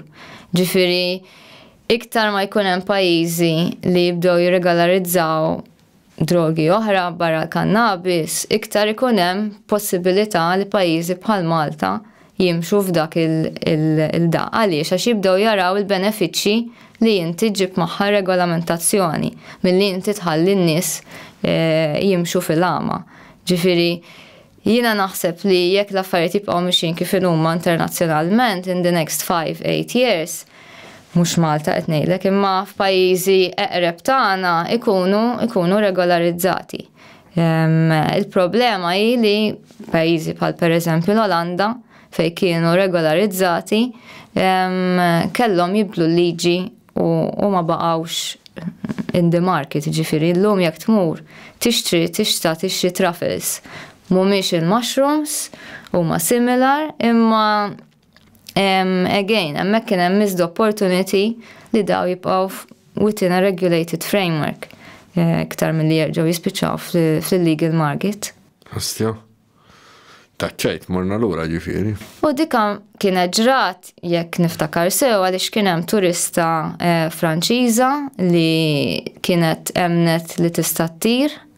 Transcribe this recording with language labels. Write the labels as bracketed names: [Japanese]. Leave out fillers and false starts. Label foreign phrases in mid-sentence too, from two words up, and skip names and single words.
[Maltese] Ġifiri, iktar ma jkun hemm pajjiżi li jibdew jirregolarizzaw drogi oħra barra l-kannabis, iktar ikun hemm possibilità li pajjiżi bħal Malta jimxu f'dak il-da. Għaliex għax jibdew jaraw il-benefiċċji li inti ġib magħha regolamentazzjoni milli inti tħalli n-nies jimxu fil-għama. Ġifiri, Jiena naħseb li jekk l-affarijiet jibqgħu mixin kif huma internazzjonalment [English] in the next 5-8 years, [Maltese] mhux Malta qed ngħidlek, imma f'pajjiżi eqreb tagħna ikunu regolarizzati. Il-problema hi li pajjiżi bħal pereżempju l-Olanda fejn kienu regolarizzati kellhom jibdlu l-liġi u ma baqgħux [English] in the market, [Maltese] ġifieri llum jekk tmur tixtri truffles. Mhumiex il-mushrooms huma similar imma again hemmhekk kien hemm [English] missed opportunity [Maltese] li daw jibqgħu [English] within a regulated framework [Maltese] iktar milli jerġgħu jispiċċaw fil- [English] legal market. [Maltese] Ostja. Taċċajt, morna lura ġifieri. U dika kienet ġrat jekk niftakar sew għaliex kien hemm turista Franċiża li kienet emnet li tista' ttir